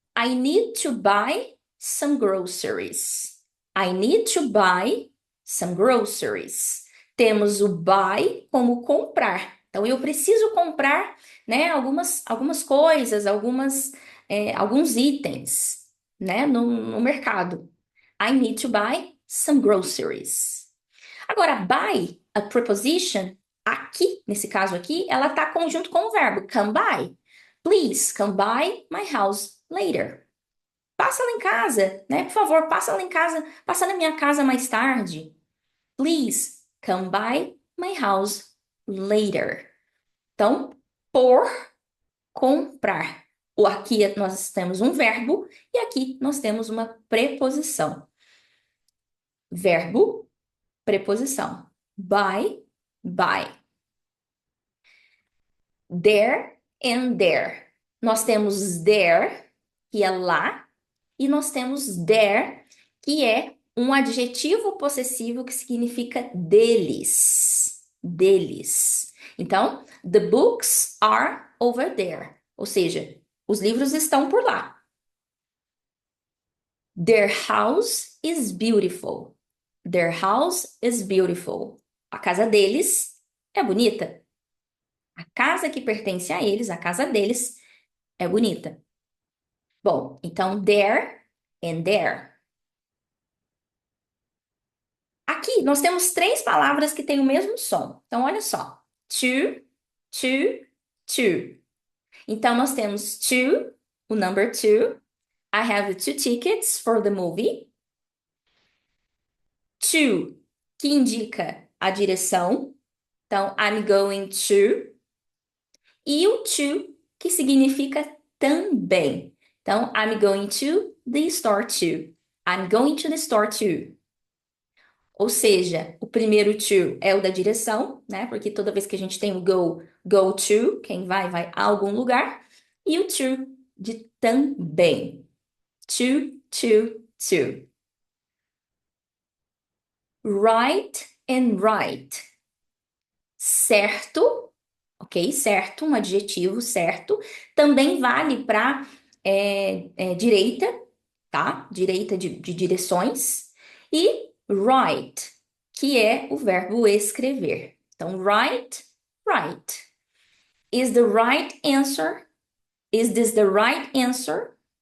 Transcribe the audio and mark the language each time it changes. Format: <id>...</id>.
<en>I need to buy some groceries. I need to buy some groceries.</en> <pt>Temos o buy como comprar. Então, eu preciso comprar, né, algumas coisas, alguns itens, né, no mercado.</pt> <en>I need to buy some groceries.</en> <pt>Agora, buy, a preposition, aqui, nesse caso aqui, ela está conjunto com o verbo</pt> <en>come by. Please come by my house later.</en> <pt>Passa lá em casa, né? Por favor, passa lá em casa, passa na minha casa mais tarde.</pt> <en>Please come by my house later.</en> <pt>Então, por comprar. Aqui nós temos um verbo e aqui nós temos uma preposição. Verbo, preposição. Buy, buy.</pt> <en>There and there.</en> <pt>Nós temos there, que é lá, e nós temos there, que é um adjetivo possessivo que significa deles. Deles.</pt> <en>Então, the books are over there.</en> <pt>Ou seja, os livros estão por lá.</pt> <en>Their house is beautiful. Their house is beautiful.</en> <pt>A casa deles é bonita. A casa que pertence a eles, a casa deles, é bonita. Bom, então</pt> <en>there and there.</en> <pt>Aqui nós temos três palavras que têm o mesmo som. Então, olha só. To, to, to. Então, nós temos to, o number two.</pt> <en>I have 2 tickets for the movie.</en> <pt>To, que indica a direção. Então,</pt> <en>I'm going to.</en> <pt>E o to, que significa também.</pt> <en>Então, I'm going to the store too. I'm going to the store too.</en> <pt>Ou seja, o primeiro to é o da direção, né? Porque toda vez que a gente tem o go to, quem vai, vai a algum lugar. E o to de também. To.</pt> <en>Right and right.</en> <pt>Certo, ok? Certo, um adjetivo certo. Também vale para direita, tá? Direita de direções. E write, que é o verbo escrever.</pt> <en>Então, write, write. Is the right answer? Is this the right answer?</en>